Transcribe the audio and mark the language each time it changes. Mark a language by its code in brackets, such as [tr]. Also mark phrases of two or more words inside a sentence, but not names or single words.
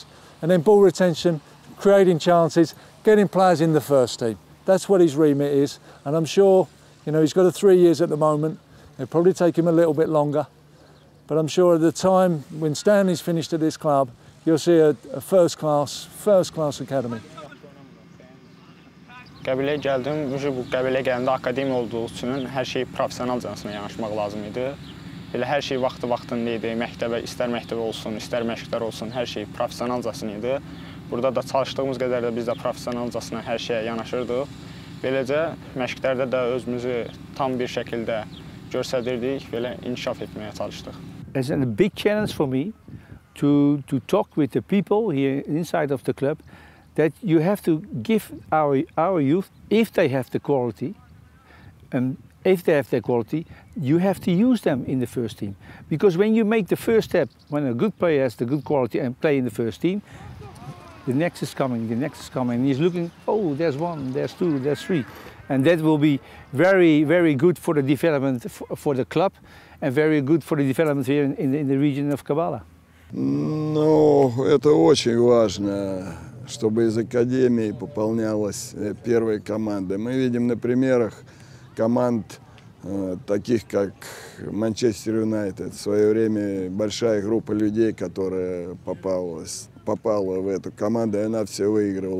[en] And then ball retention, creating chances, getting players in the first team. That's what his remit is, and I'm sure, you know, he's got 3 years at the moment. It'll probably take him a little bit longer, but I'm sure at the time when Stanley's finished at this club, you'll see a first class academy. [az] Qəbiləyə gəldim, bu qəbiləyə gələndə akademiya olduğu üçün hər şey professionalcasına yanaşmaq lazım idi. Belə hər şey vaxtında idi, məktəbə, istər məktəbə olsun, istər məşqlər olsun, hər şey professionalcasına idi. Burada da çalışdığımız qədər də biz də professionalcasına hər şeyə yanaşırdıq. Beləcə məşqlərdə də özümüzü tam bir şəkildə göstərirdik, belə inkişaf etməyə çalışdıq. [en] It's a big challenge for me to talk with the people here inside of the club that you have to give our youth, if they have the quality, you have to use them in the first team. Because when you make the first step, when a good player has the good quality and play in the first team, the next is coming, and he's looking, oh, there's one, there's two, there's three. And that will be very, very good for the development for the club and very good for the development here in the region of Gabala. [ru] Ну, это очень важно, чтобы из академии пополнялась первая команда. Мы видим на примерах команд, таких как Манчестер Юнайтед. В свое время большая группа людей, которая попала в эту команду, и она все выигрывала.